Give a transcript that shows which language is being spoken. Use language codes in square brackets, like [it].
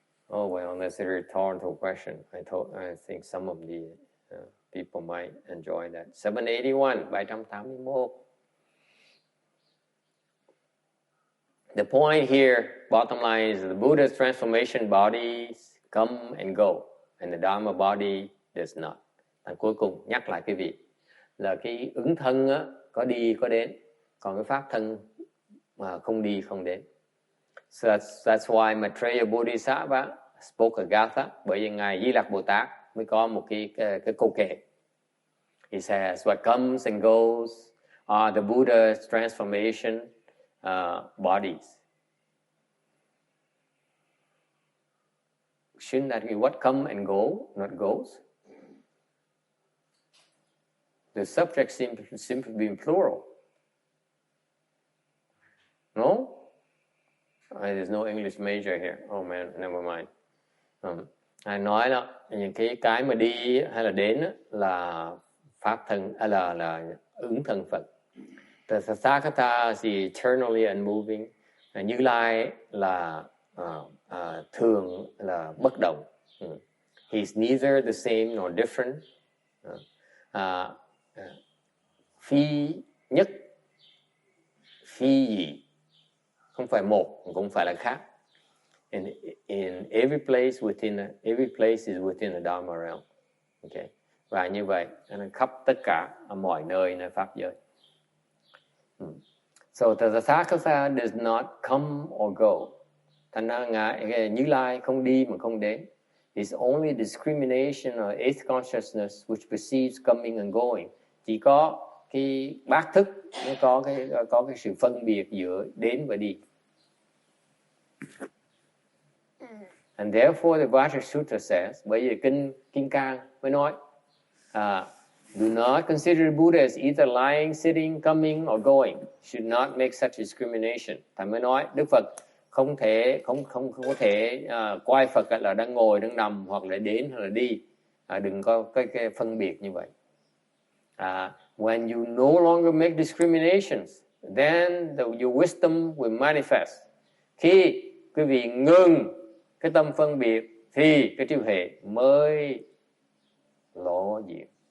[en] Oh well, that's a rhetorical question. I think some of the people might enjoy that. 781, 781. The point here, bottom line, is the Buddha's transformation bodies come and go, and the Dharma body does not. [vi] Và cuối cùng nhắc lại quý vị là cái ứng thân á, có đi có đến, còn cái pháp thân mà không đi không đến. [en] So that's why Maitreya Bodhisattva spoke a Gatha, [vi] bởi vì ngài Di Lặc Bồ Tát mới có một cái câu kệ. [en] He says, what comes and goes are the Buddha's transformation bodies. Shouldn't that be what come and go, not goes? The subject seems to be in plural. No? There's no English major here. Oh man, never mind. [vi] Ai nói đó, những cái mà đi hay là đến là pháp thân, là ứng thân Phật. [en] The Tathagata is eternally unmoving. [vi] Như Lai là thường là bất động. [en] He's neither the same nor different. [vi] Phi nhất, phi gì, không phải một, cũng không phải là khác. [en] In every place is within the Dharma realm. Okay. [vi] Và như vậy, nó khắp tất cả ở mọi nơi nơi pháp giới. [en] So the Tathagata does not come or go. [vi] Thành ra Như Lai không đi mà không đến. [en] It's only discrimination or eighth consciousness which perceives coming and going. [vi] Chỉ có cái bát thức nó có cái sự phân biệt giữa đến và đi. [en] And therefore the Vajra Sutra says, [vi] bởi vì Kinh Cang mới nói, [en] do not consider the Buddha as either lying, sitting, coming or going. Should not make such discrimination. [vi] Thầy mới nói Đức Phật không có thể coi Phật là đang ngồi, đang nằm, hoặc là đến hoặc là đi. Đừng có cái phân biệt như vậy. [en] When you no longer make discriminations, then your wisdom will manifest. [vi] Khi quý vị ngừng cái tâm phân biệt thì cái trí huệ mới lộ diện.